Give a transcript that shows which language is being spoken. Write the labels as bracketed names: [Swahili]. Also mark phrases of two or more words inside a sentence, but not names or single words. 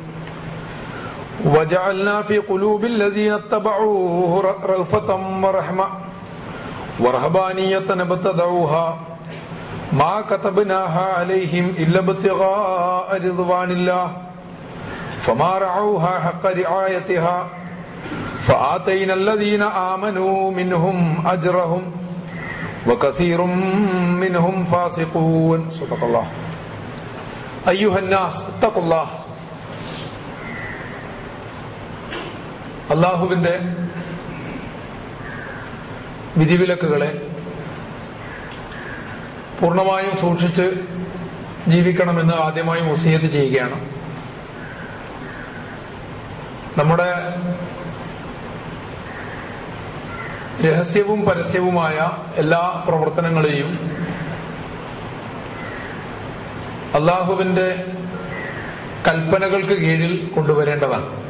[Arabic] وجعلنا في قلوب الذين اتبعوه رأفة ورحمة ورهبانية ابتدعوها ما كتبناها عليهم إلا ابتغاء رضوان الله فما رعوها حق رعايتها فآتينا الذين آمنوا منهم أجرهم وكثير منهم فاسقون. صدق الله. أيها الناس اتقوا الله. [Malayalam] അല്ലാഹുവിന്റെ വിധിവിലക്കുകളെ പൂർണ്ണമായും സൂക്ഷിച്ച് ജീവിക്കണമെന്ന് ആദ്യമായും വസിയത്ത് ചെയ്യുകയാണ്. നമ്മുടെ രഹസ്യവും പരസ്യവുമായ എല്ലാ പ്രവർത്തനങ്ങളെയും അല്ലാഹുവിന്റെ കൽപ്പനകൾക്ക് കീഴിൽ കൊണ്ടുവരേണ്ടതാണ്.